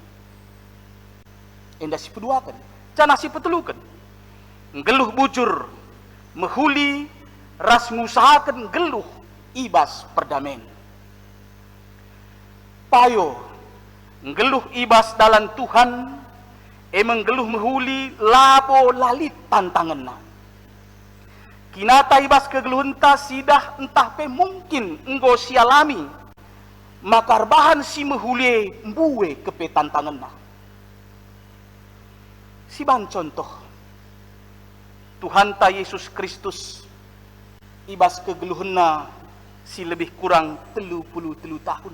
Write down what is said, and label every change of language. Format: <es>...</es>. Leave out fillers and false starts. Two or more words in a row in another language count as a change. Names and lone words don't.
<btx>Enda si peduaken. Cana si peteluken. Ngeluh bujur. Mehuli. ras ngusahakan geluh ibas perdamen. Payo geluh ibas dalam Tuhan, emang geluh mehuli labo lalit tantanganna. Kinata ibas kegeluhenta sidah entah pe mungkin enggo sialami, makar bahan si mehuli mbuwe kepe tantanganna. Si ban contoh, Tuhan ta Yesus Kristus ibas kegeluhna si</btx> <id>lebih kurang</id> <btx>33 tahun.</btx>